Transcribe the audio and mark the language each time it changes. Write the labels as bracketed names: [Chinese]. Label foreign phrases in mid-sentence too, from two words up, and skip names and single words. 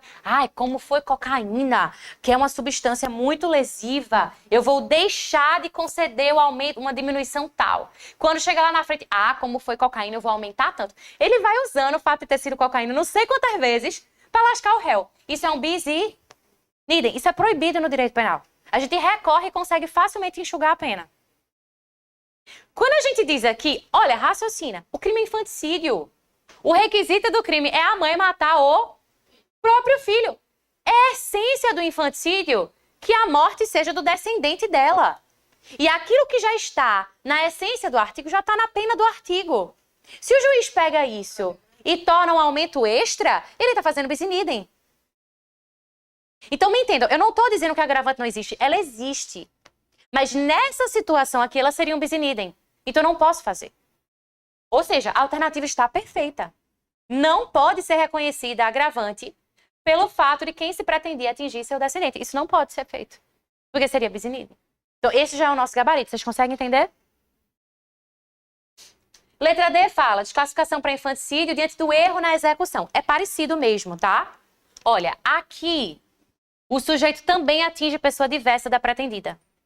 [Portuguese] Ai, como foi cocaína, que é uma substância muito lesiva, eu vou deixar de conceder o aumento, uma diminuição tal. Quando chega lá na frente, como foi cocaína, eu vou aumentar tanto. Ele vai usando o fato de ter sido cocaína não sei quantas vezes para lascar o réu. Isso é um [Latin] bis in idem. [Portuguese] Isso é proibido no direito penal. A gente recorre e consegue facilmente enxugar a pena. Quando a gente diz aqui, olha, raciocina, o crime é infanticídio. O requisito do crime é a mãe matar o próprio filho. É a essência do infanticídio que a morte seja do descendente dela. E aquilo que já está na essência do artigo já está na pena do artigo. Se o juiz pega isso e torna um aumento extra, ele está fazendo [Latin] bis in idem. [Portuguese] Então me entendam, eu não estou dizendo que a agravante não existe, ela existe. Mas nessa situação aqui, ela seria um [Latin] bis in idem. [Portuguese] Então eu não posso fazer. Ou seja, a alternativa está perfeita. Não pode ser reconhecida a agravante pelo fato de quem se pretendia atingir seu descendente. Isso não pode ser feito. Porque seria [Latin] bis in idem. [Portuguese] Então esse já é o nosso gabarito. Vocês conseguem entender? Letra D fala, desclassificação para infanticídio diante do erro na execução. É parecido mesmo, tá? Olha, aqui o sujeito também atinge pessoa diversa da pretendida.